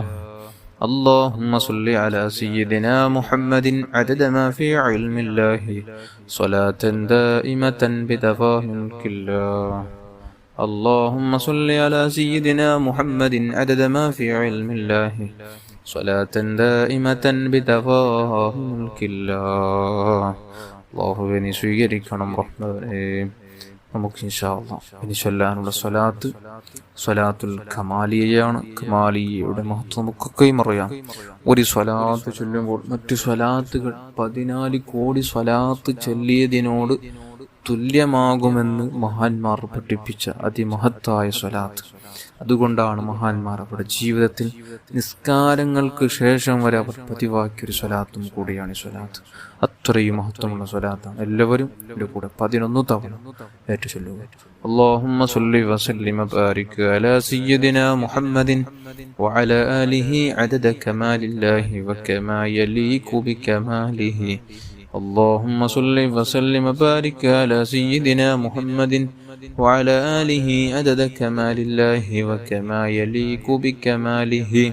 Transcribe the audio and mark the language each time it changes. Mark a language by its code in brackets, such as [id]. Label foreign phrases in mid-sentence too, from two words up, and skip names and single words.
[ar] اللهم صل على سيدنا محمد عدد ما في علم الله صلاة دائمة بدوام ملك الله. اللهم صل على سيدنا محمد عدد ما في علم الله صلاة دائمة بدوام ملك الله. [ml] അല്ലാഹുവേ നീ സ്വീകരിക്കണം റഹ്മാനേ. നമുക്ക് [ar] إن شاء الله [ml] ഇനി ചൊല്ലാനുള്ള സ്വലാത്തുൽ കമാലിയയാണ്. കമാലിയയുടെ മഹത്വം നമുക്കൊക്കെയും അറിയാം. ഒരു സ്വലാത്ത് ചൊല്ലുമ്പോൾ മറ്റു സ്വലാത്തുകൾ 14 കോടി സ്വലാത്ത് ചൊല്ലിയതിനോട് തുല്യമാകുമെന്ന് മഹാന്മാർ പഠിപ്പിച്ച അതിമഹത്തായ സ്വലാത്ത്. അതുകൊണ്ടാണ് മഹാന്മാർ അവരുടെ ജീവിതത്തിൽ നിസ്കാരങ്ങൾക്ക് ശേഷം വരെ അവർ പതിവാക്കിയൊരു സ്വലാത്തും കൂടിയാണ് ഈ സ്വലാത്ത്. അത്രയും മഹത്വമുള്ള സ്വലാത്താണ്. എല്ലാവരും ഇതിന്റെ കൂടെ 11 തവണ ഏറ്റു ചൊല്ലുക. [ar] اللهم صل وسلم وبارك على سيدنا محمد وعلى آله عدد كمال الله وكما يليق بكماله. اللهم صل وسلم وبارك على سيدنا محمد وعلى آله عدد كمال الله وكما يليق بكماله.